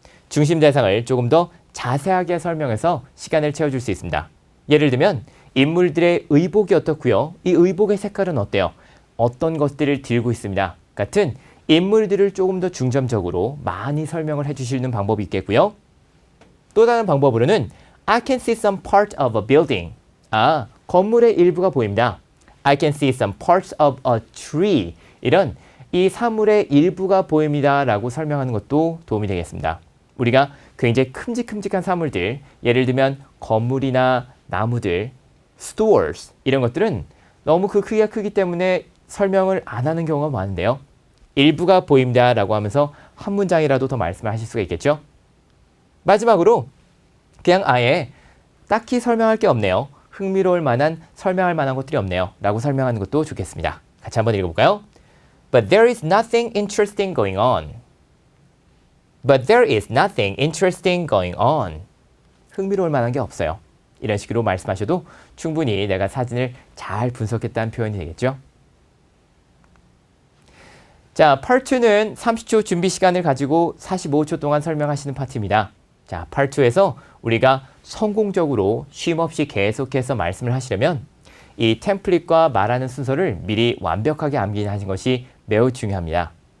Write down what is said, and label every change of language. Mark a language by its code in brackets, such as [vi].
[ko] 중심 대상을 조금 더 자세하게 설명해서 시간을 채워줄 수 있습니다. 예를 들면 인물들의 의복이 어떻고요? 이 의복의 색깔은 어때요? 어떤 것들을 들고 있습니다. 같은 인물들을 조금 더 중점적으로 많이 설명을 해주시는 방법이 있겠고요. 또 다른 방법으로는 [en] I can see some part of a building. [ko] 건물의 일부가 보입니다. [en] I can see some parts of a tree. [ko] 이런 이 사물의 일부가 보입니다 라고 설명하는 것도 도움이 되겠습니다. 우리가 굉장히 큼직큼직한 사물들, 예를 들면 건물이나 나무들, stores 이런 것들은 너무 그 크기가 크기 때문에 설명을 안 하는 경우가 많은데요. 일부가 보입니다 라고 하면서 한 문장이라도 더 말씀을 하실 수가 있겠죠. 마지막으로 그냥 아예 딱히 설명할 게 없네요. 흥미로울 만한 설명할 만한 것들이 없네요 라고 설명하는 것도 좋겠습니다. 같이 한번 읽어볼까요? [en] But there is nothing interesting going on. But there is nothing interesting going on. [ko] 흥미로울 만한 게 없어요. 이런 식으로 말씀하셔도 충분히 내가 사진을 잘 분석했다는 표현이 되겠죠. 자, Part 2는 30초 준비 시간을 가지고 45초 동안 설명하시는 파트입니다. 자, Part 2에서 우리가 성공적으로 쉼없이 계속해서 말씀을 하시려면 이 템플릿과 말하는 순서를 미리 완벽하게 암기하는 것이 매우 중요합니다.